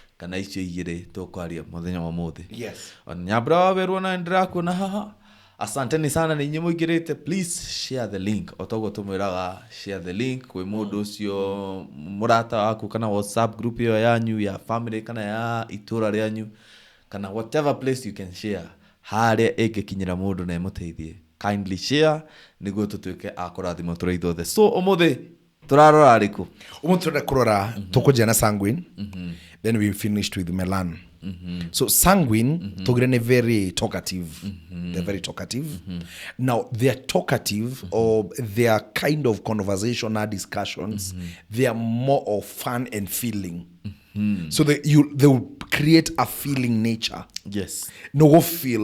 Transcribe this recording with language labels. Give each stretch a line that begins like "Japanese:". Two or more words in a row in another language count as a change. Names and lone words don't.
Kikuyu: kana icio igĩrĩ tũkwaria mũthenya wa mũthĩ.
English: Yes.
Kikuyu: Nyambura wa Werũ na ndĩrakuona haha.
Swahili: Asanteni sana
Kikuyu: nĩ inyuĩ mũingĩrĩte.
English: Please share the link.
Kikuyu: Otoguo tũmwĩraga
English: share the link
Kikuyu: kwĩ mũndũ ũcio mũrata waku kana WhatsApp group ĩyo yanyu ya family kana ya itũra rĩanyu kana
English: whatever place you can share.
Kikuyu: Harĩa ĩngĩkinyĩra mũndũ na ĩmũteithie.
English: Kindly share
Kikuyu: nĩguo tũtuĩke a kũrathimwo tũrĩ ithuothe. So ũmũthĩ turarora rĩkũ? Ũmũthĩ tũrenda kũrora tũkũnjia na Sanguine.
English: Then we finished with Melan. So Sanguine,
Kikuyu: tugire ni
English: very talkative. They're very talkative. Now, they're talkative or their kind of conversational discussions, they are more of fun and feeling. So they will create a feeling nature. Yes. No go feel.